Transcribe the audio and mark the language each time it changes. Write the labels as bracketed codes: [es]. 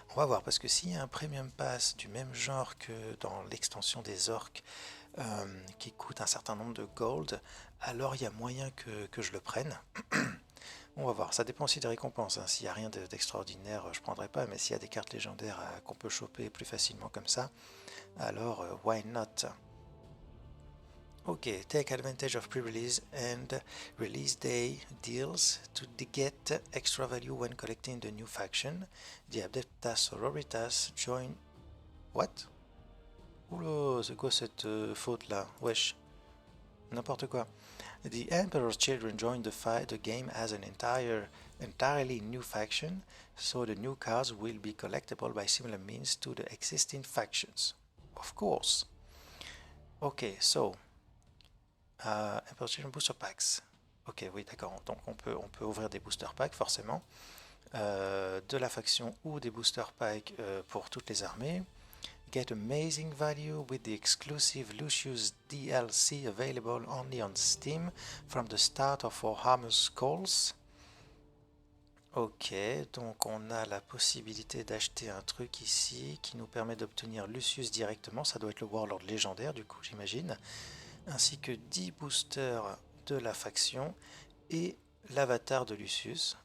[fr] On va voir, parce que s'il y a un premium pass du même genre que dans l'extension des orques, qui coûte un certain nombre de gold, alors il y a moyen que je le prenne. On va voir, ça dépend aussi des récompenses, hein. S'il n'y a rien d'extraordinaire, je ne prendrai pas, mais s'il y a des cartes légendaires qu'on peut choper plus facilement comme ça, alors [en] why not? Ok, take advantage of pre-release and release day deals to get extra value when collecting the new faction. The Adeptas Sororitas join... What? [fr] Oula, c'est quoi cette faute là? Wesh, n'importe quoi. [en] The Emperor's Children joined the game as an entirely new faction, so the new cards will be collectible by similar means to the existing factions. Of course. Ok, so Emperor's Children Booster Packs. Ok, [fr] oui, d'accord. Donc on peut ouvrir des booster packs forcément, de la faction ou des booster packs pour toutes les armées. [en] Get amazing value with the exclusive Lucius DLC available only on Steam from the start of Warhammer Calls. [fr] Ok, donc on a la possibilité d'acheter un truc ici qui nous permet d'obtenir Lucius directement. Ça doit être le Warlord légendaire du coup, j'imagine. Ainsi que 10 boosters de la faction et l'avatar de Lucius.